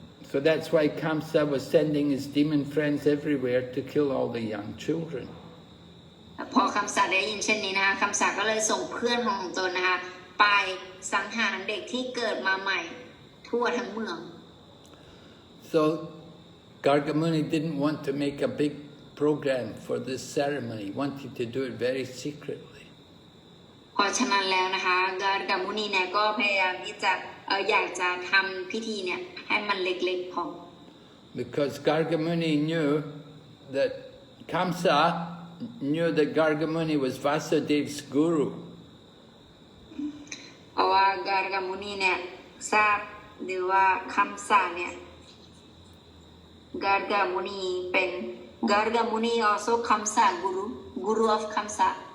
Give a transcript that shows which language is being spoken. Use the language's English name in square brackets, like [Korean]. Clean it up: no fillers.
[English] So that's why Kamsa was sending his demon friends everywhere to kill all the young children. [Thai] พอคำศัพท์ได้ยินเช่นนี้นะคะคำศัพท์ก็เลยส่งเพื่อนของตนนะคะไปสังหารเด็กที่เกิดมาใหม่ทั่วทั้งเมือง [English] So Gargamuni didn't want to make a big program for this ceremony. He wanted to do it very secretly. [Thai] เพราะฉะนั้นแล้วนะคะการกัมุนีเนี่ยก็พยายามที่จะอยากจะทำพิธีเนี่ยให้มันเล็กๆพอ [English] Because Gargamuni knew that Kamsa knew that Gargamuni was Vasudev's guru. [Thai] เพราะว่าการกัมุนีเนี่ยทราบหรือว่าคำสาเนี่ยการกัมุนีเป็นการกัมุนี [English] also [Thai] คำสา [English] guru of [Thai] คำสา